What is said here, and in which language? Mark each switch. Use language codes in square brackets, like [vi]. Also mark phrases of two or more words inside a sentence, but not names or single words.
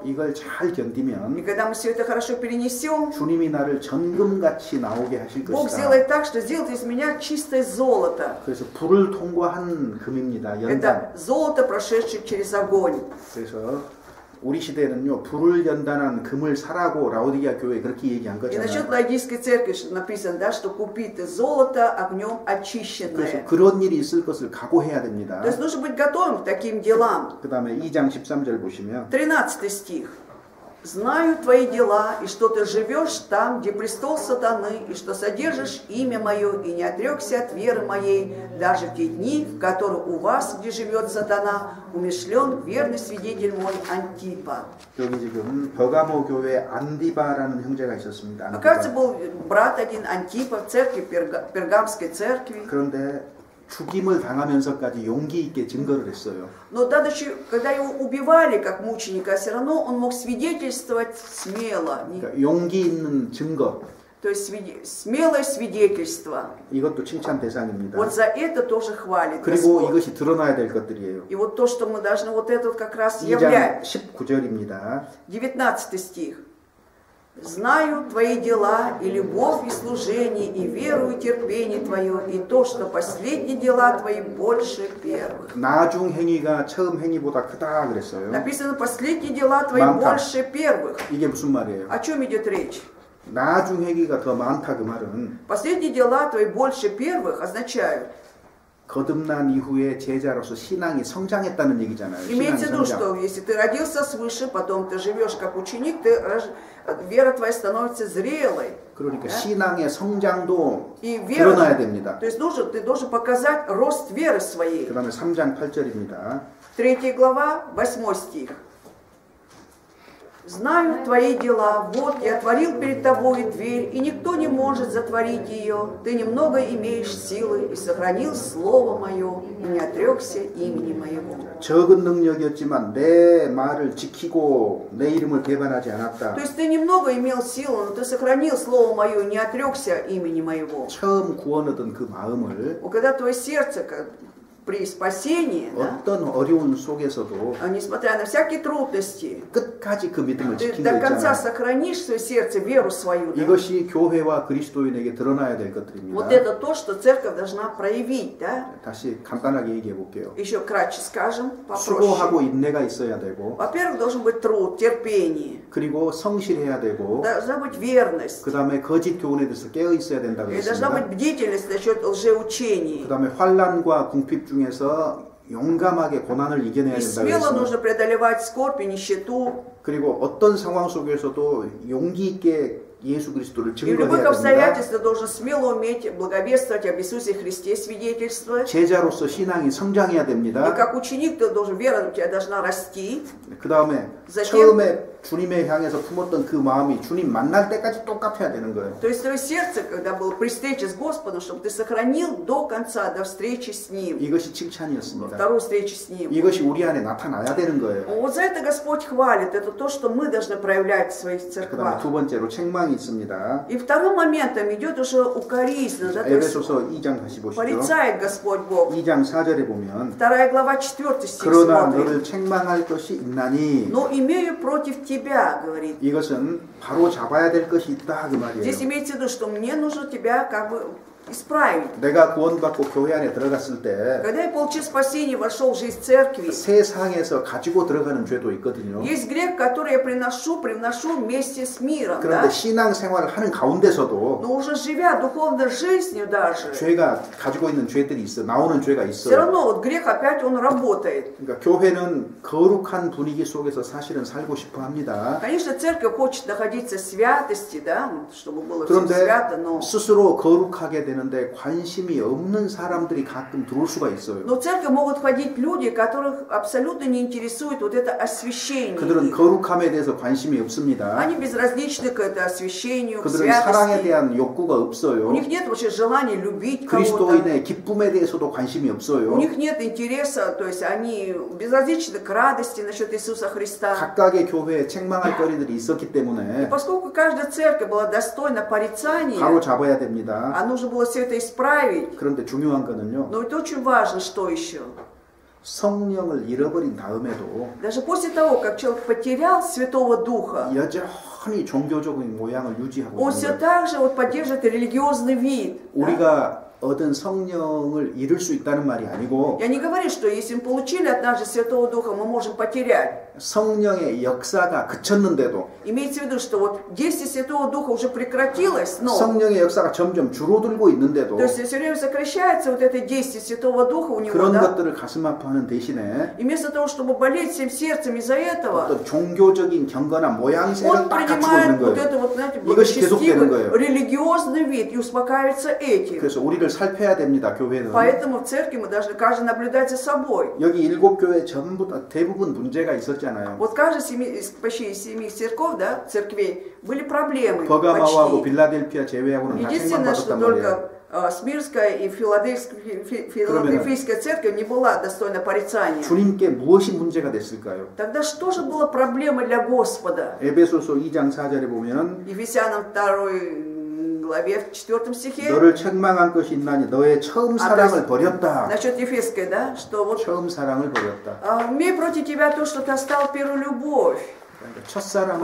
[ko] 이걸 잘 [ru] и [ko] 견디면 [ru] когда мы все это хорошо перенесем, [ko] 주님이 나를 정금같이 나오게 하실 [ru] Бог [ko] 것이다. [ru] сделает так, что сделает из меня чистое золото. [ko] 그래서 불을 통과한 금입니다. 연단. [ru] Это золото, прошедшее через огонь. [ko] 그래서 우리 시대에는요 불을 연단한 금을 사라고 라오디게아 교회 그렇게 얘기한 [ru] И насчет [ko] 거잖아요. [ru] Лаодикийской церкви написано, да, что купи ты золото огнем [ko] 그래서 [ru] очищенное. [ko] 그런 일이 있을 것을 각오해야 됩니다. [ru] То есть нужно быть готовым к таким делам. [ko] 그 다음에 2장 13절 보시면 [ru] 13 стих. «Знаю твои дела, и что ты живешь там, где престол сатаны, и что содержишь имя мое, и не отрекся от веры моей, даже в те дни, в которые у вас, где живет сатана, умершлен верный свидетель мой Антипа». [ko] 여기 지금 버가모 교회 안디바라는 형제가 있었습니다. 안디바. [ru] Кажется, был брат один Антипа в церкви, Пергамской церкви. [ko] 그런데 죽임을 당하면서까지 용기 있게 증거를 했어요. [ru] Но даже когда его убивали как мученика, все равно он мог свидетельствовать смело. [ko] 그러니까 용기 있는 증거. [ru] То есть смелое свидетельство. [ko] 이것도 칭찬 대상입니다. [ru] Вот за это тоже хвалит [ko] 그리고 [ru] Господь. [ko] 이것이 드러나야 될 것들이에요. [ru] И вот то, что мы должны вот это вот как раз [ko] 2장 [ru] являть. [ko] 19절입니다. [ru] 19 стих. «Знаю твои дела, и любовь, и служение, и веру, и терпение твое, и то, что последние дела твои больше первых». [ko] 나중 행위가 처음 행위보다 크다 그랬어요. [ru] Написано, последние дела твои [ko] 많다. [ru] больше первых. [ko] 이게 무슨 말이에요? [ru] О чем идет речь? [ko] 나중 행위가 더 많다 그 말은 [ru] Последние дела твои больше первых означают, [ko] 거듭난 이후에 제자로서 신앙이 성장했다는 얘기잖아요. 신앙이 [ru] имеется в виду, [ko] 성장. [ru] что если ты родился свыше, потом ты живешь как ученик, вера твоя становится зрелой. [ko] 그러니까 신앙의 성장도 [ru] И вера, [ko] 드러나야 됩니다. [ru] то есть ты должен показать рост веры своей. [ko] 그 다음에 3장 8절입니다. [ru] 3 глава, 8 стих. «Знаю твои дела, вот я отворил перед тобой дверь, и никто не может затворить ее. Ты немного имеешь силы, и сохранил слово мое, и не отрекся имени моего». [ko] 적은 능력이었지만 내 말을 지키고 내 이름을 배반하지 않았다. [ru] То есть ты немного имел силу, но ты сохранил слово мое, и не отрекся имени моего. [ko] 처음 구원 얻은 그 마음을 [ru] Когда твое сердце при спасении, да, [ko] 어떤 어려운 속에서도 [ru] несмотря на всякие трудности, [ko] 끝까지 그 믿음을 [ru] ты [ko] 지킨 [ru] до [ko] 거 [ru] конца [ko] 있잖아요. [ru] сохранишь свое сердце, веру свою. Да? [ko] 이것이 교회와 그리스도인에게 드러나야 될 [ru] Вот [ko] 것들입니다. [ru] это то, что церковь должна проявить. Да? [ko] 다시 간단하게 얘기해 볼게요. [ru] Еще кратче скажем, [ko] 수고하고 [ru] попроще. [ko] 인내가 있어야 되고 [ru] Во-первых, должен быть труд, терпение. [ko] 그리고 성실해야 되고 [ru] Должна быть верность. [ko] 그 다음에 거짓 교훈에 대해서 깨어 있어야 된다고 [ru] И должна быть [ko] 했습니다. [ru] бдительность насчет лжеучений. [ko] 그 다음에 환난과 궁핍 중에서 용감하게 고난을 이겨내야 [ru] И [ko] 된다고 [ru] смело [ko] 했습니다. [ru] нужно преодолевать скорбь и нищету. [ko] 그리고 어떤 상황 속에서도 용기 있게 예수 그리스도를 [ru] И в любых [ko] 증거해야 됩니다. [ru] обстоятельствах должен смело уметь благовествовать об Иисусе Христе, свидетельствовать. [ko] 제자로서 신앙이 성장해야 [ru] И [ko] 됩니다. [ru] как ученик ты должен, вера у тебя должна расти. [ko] 그 다음에 처음에 주님을 향해서 품었던 그 마음이 주님 만날 때까지 똑같아야 되는 거예요. [ru] То есть твое сердце, когда было при встрече с Господом, чтобы ты сохранил до конца, до встречи с Ним. [ko] 이것이 칭찬이었습니다. [ru] Вторую встречу с Ним. [ko] 이것이 우리 안에 나타나야 되는 거예요. [ru] Вот за это Господь хвалит. Это то, что мы должны проявлять в своих [ko] 그 다음에 [ru] церквах. [ko] 두 번째로 책망이 있습니다. [ru] И вторым моментом идет уже укоризненно. Да, то есть [ko] 에베소서 2장 다시 보시죠. [ru] порицает Господь Бог. [ko] 2장 4절에 보면 [ru] 2 глава 4 стих [ko] 그러나 [ru] смотрим. [ko] 너를 책망할 것이 있나니 [ru] Но имею против тебя, говорит. [ko] 이것은 바로 잡아야 될 것이 있다 그 [ru] Здесь [ko] 말이에요. [ru] имеется в виду, что мне нужно тебя как бы исправить. [ko] 내가 구원받고 교회 안에 들어갔을 때 [ru] Когда я получил спасение, вошел в жизнь церкви, [ko] 세상에서 가지고 들어가는 죄도 있거든요. [ru] есть грех, который я привношу вместе с миром, [ko] 그런데 [ru] да? [ko] 신앙 생활을 하는 가운데서도 [ru] Но уже живя духовной жизнью даже, [ko] 죄가 가지고 있는 죄들이 있어. 나오는 죄가 [ru] все [ko] 있어. [ru] равно вот грех опять он работает. [ko] 그러니까 교회는 거룩한 분위기 속에서 사실은 살고 싶어 합니다. [ru] Конечно, церковь хочет находиться в святости, да, чтобы было все [ko] 그런데 [ru] свято, но [ko] 스스로 거룩하게 되는 되는데 관심이 없는 사람들이 가끔 들어올 수가 있어요. [ru] Но в церковь могут входить люди, которых абсолютно не интересует вот это освящение. [ko] 그들은 거룩함에 대해서 관심이 없습니다. [ru] Они безразличны к это освящению, к [ko] 그들은 사랑에 [ru] святости. [ko] 대한 욕구가 [ru] У [ko] 없어요. [ru] них нет вообще желания любить кого-то. [ko] 그리스도인의 기쁨에 대해서도 관심이 [ru] У [ko] 없어요. [ru] них нет интереса, то есть они безразличны к радости насчет Иисуса Христа. [ko] 각각의 교회에 책망할 거리들이 있었기 [ru] И [ko] 때문에 [ru] поскольку каждая церковь была достойна порицания, [ko] 바로 잡아야 됩니다. [ru] а нужно было все это исправить. [ko] 그런데 중요한 거는요. [ru] Но это очень важно, что еще. [ko] 성령을 잃어버린 다음에도 [ru] Даже после того, как человек потерял Святого Духа, [ko] 여전히 종교적인 모양을 유지하고 [ru] он [ko] 있는 [ru] все [ko] 거예요. [ru] так же вот поддерживает религиозный вид. Да? [ko] 우리가 얻은 성령을 잃을 수 있다는 말이 아니고 [ru] Я не говорю, что если мы получили от нас же Святого Духа, мы можем потерять. [ko] 성령의 역사가 그쳤는데도 [ru] Имеется в виду, что вот действие Святого Духа уже прекратилось, но [ko] 성령의 역사가 점점 줄어들고 있는데도 [ru] то есть все время сокращается вот это действие Святого Духа у него, [ko] 그런 [ru] да? [ko] 것들을 가슴 아파하는 대신에 [ru] И вместо того, чтобы болеть всем сердцем из-за этого, [ko] 어떤 종교적인 경건한 [ru] он [ko] 모양새를 딱 갖추고 [ru] принимает [ko] 있는 [ru] вот [ko] 거예요. [ru] это вот, знаете, [ko] 이것이 계속되는 [ru] благочестивый [ko] 거예요. [ru] религиозный вид и успокаивается этим. [ko] 그래서 우리를 살펴야 됩니다. 교회는. [ru] Поэтому в церкви мы должны каждый наблюдать за собой. [ko] 여기 7교회 전부 대부분 문제가 있었잖아요. [ru] Вот каждый почти из 7 церков, да, церквей были проблемы. [ko] 버가마하고 [ru] Почти. [ko] 빌라델피아 제외하고는 다 [ru] Единственное, что [ko] 책망받았단 말이에요. [ru] только Смирская и Филадельфийская церковь не была достойна порицания. [ko] 주님께 무엇이 문제가 됐을까요? [ru] Тогда что же было проблемой для Господа? [ko] 에베소서 2장 4절에 보면 [ru] Ефесянам 2 главе, в 4 стихе, [ko] 너를 책망한 것이 있나니 너의 처음 사랑을 버렸다. [ru] насчет Ефесской, да, что вот [ko] 처음 사랑을 버렸다. [ru] имей против тебя то, что ты оставил первую любовь. [ko] 그러니까 첫사랑을